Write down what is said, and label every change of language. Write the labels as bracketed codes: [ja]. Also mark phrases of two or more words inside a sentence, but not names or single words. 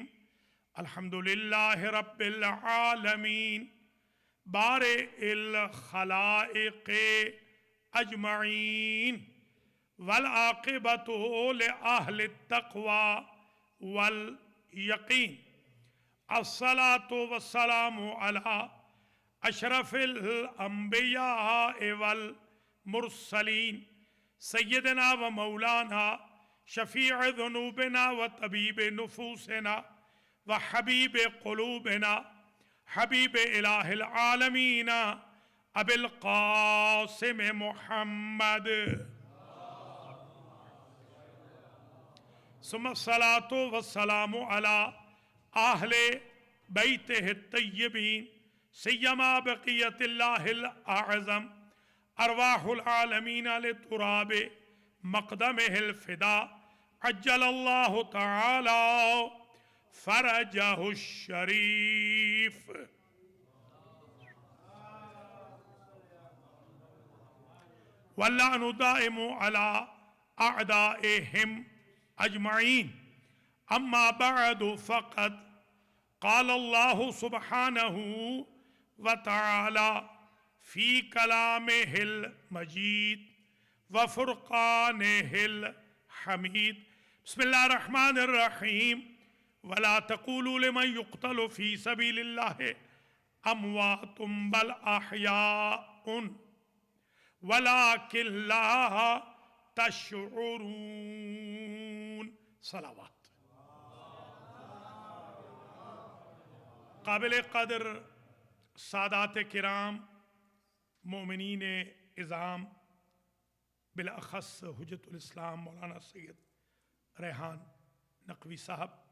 [ar] الحمدللہ رب العالمین بارئ الخلائق اجمعین والعاقبۃ لأہل التقوی والیقین. الصلاۃ والسلام علی اشرف الانبیاء والمرسلین سیدنا و مولانا شفیع ذنوبنا و طبیب نفوسنا و حبیب قلوبنا حبیب الہ العالمین أبي القاسم محمد ثم الصلاة والسلام على أهل بيته الطيبين سيما بقية الله الأعظم أرواح العالمين التراب مقدمه الفداء عجل الله تعالى فرجه الشريف. واللعن الدائم على أعدائهم أجمعين. أما بعد فقد قال الله سبحانه وتعالى في كلامه المجيد وفرقانه الحميد. بسم الله الرحمن الرحيم. ولا تقولوا لمن يقتل في سبيل الله أموات بل أحياء ولكن لا تشعرون۔ صلوات. [ur] قابل قدر سادات کرام، مومنین عظام، بالاخص حجۃ الاسلام مولانا سید ریحان نقوی صاحب,